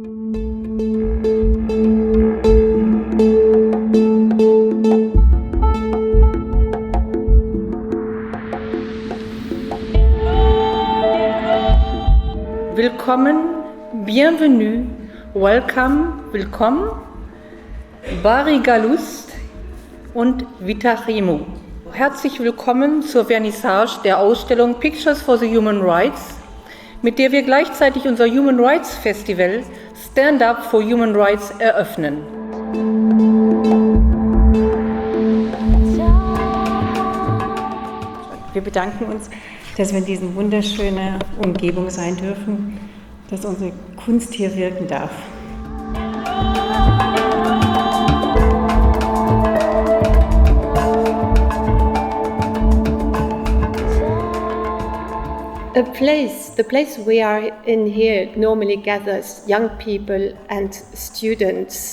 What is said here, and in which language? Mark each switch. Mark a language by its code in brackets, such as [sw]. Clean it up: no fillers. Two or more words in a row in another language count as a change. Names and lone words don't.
[de] Willkommen, bienvenue, welcome, willkommen, Bariga Lust und Vitarimo. Herzlich willkommen zur Vernissage der Ausstellung Pictures for the Human Rights, mit der wir gleichzeitig unser Human Rights Festival Stand Up for Human Rights eröffnen. Wir bedanken uns, dass wir in dieser wunderschönen Umgebung sein dürfen, dass unsere Kunst hier wirken darf. [en] The place we are in here normally gathers young people and students.